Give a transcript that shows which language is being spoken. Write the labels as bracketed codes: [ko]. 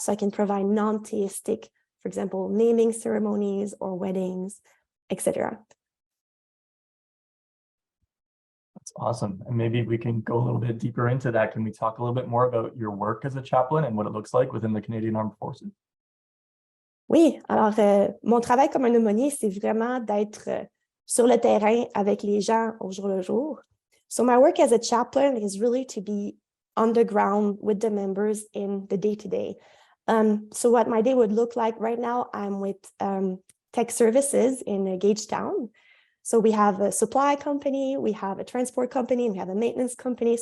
[en] So I can provide non-theistic, for example, naming ceremonies or weddings, etc. That's awesome. And maybe we can go a little bit deeper into that. Can we talk a little bit more about your work as a chaplain and what it looks like within the Canadian Armed Forces? [fr] Oui, alors mon travail comme un aumônier, c'est vraiment d'être sur le terrain avec les gens au jour le jour. [en] So my work as a chaplain is really to be on the ground with the members in the day-to-day. So what my day would look like right now, I'm with tech services in Gagetown. So we have a supply company, we have a transport company, we have a maintenance company.